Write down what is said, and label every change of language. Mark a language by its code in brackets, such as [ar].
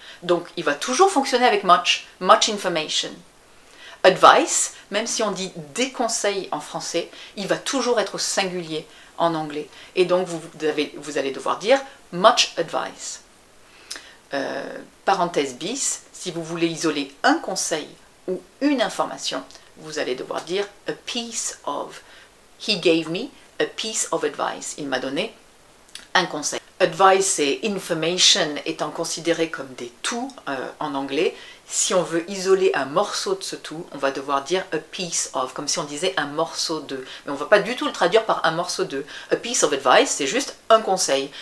[fr] Donc il va toujours fonctionner avec much information. Advice, même si on dit des conseils en français, il va toujours être au singulier en anglais. Et donc vous allez devoir dire [en] much advice. [fr] Parenthèse bis, si vous voulez isoler un conseil ou une information, vous allez devoir dire [en] a piece of. He gave me a piece of advice. [fr] Il m'a donné un conseil. Advice et information étant considérés comme des tout en anglais, si on veut isoler un morceau de ce tout, on va devoir dire [en] a piece of, [fr] comme si on disait un morceau de. Mais on ne va pas du tout le traduire par un morceau de. [en] A piece of advice, [fr] c'est juste un conseil.